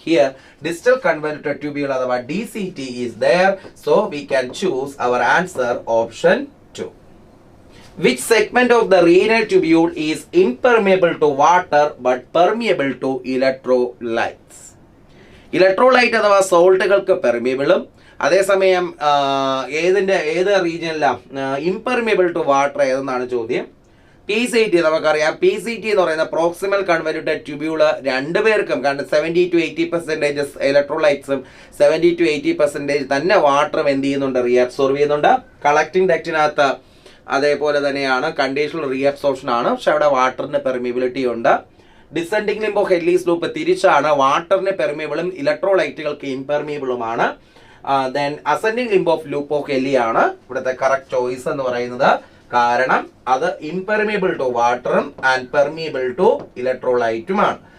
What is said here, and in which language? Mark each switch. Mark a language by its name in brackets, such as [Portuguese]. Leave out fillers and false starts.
[English] Here, distal convoluted tubule, otherwise DCT, is there, so we can choose our answer option 2. Which segment of the renal tubule is impermeable to water but permeable to electrolytes? [Malayalam] Electrolyte അഥവാ സോൾട്ടുകൾക്ക് പെർമിയബിളും അതേസമയം ഏത് റീജിയനിലാണ് [English] impermeable to water [Malayalam] ഏതെന്നാണ് ചോദ്യം. PCT നമുക്കറിയാം. PCT എന്ന് പറയുന്ന proximal convoluted ട്യൂബ്യൂള് രണ്ടുപേർക്കും കാരണം 70 to 80% ഇലക്ട്രോലൈറ്റ്സും 70 to 80% തന്നെ വാട്ടറും എന്ത് ചെയ്യുന്നുണ്ട്, റീഅബ്സോർവ് ചെയ്യുന്നുണ്ട്. കളക്ടിങ് ഡക്റ്റിനകത്ത് അതേപോലെ തന്നെയാണ് കണ്ടീഷണൽ റീഅബ്സോർപ്ഷൻ ആണ്, പക്ഷെ അവിടെ വാട്ടറിന് പെർമിയബിലിറ്റി ഉണ്ട്. Descending limb of Henley's loop തിരിച്ചാണ്, വാട്ടറിന് പെർമിയബിളും ഇലക്ട്രോലൈറ്റുകൾക്ക് ഇംപെർമിയബിളുമാണ്. Then ascending limb of loop of ഹെല്ലി ആണ് ഇവിടുത്തെ കറക്റ്റ് ചോയ്സ് എന്ന് പറയുന്നത്. കാരണം അത് [English] impermeable to water and permeable to [Malayalam] ഇലക്ട്രോലൈറ്റുമാണ്.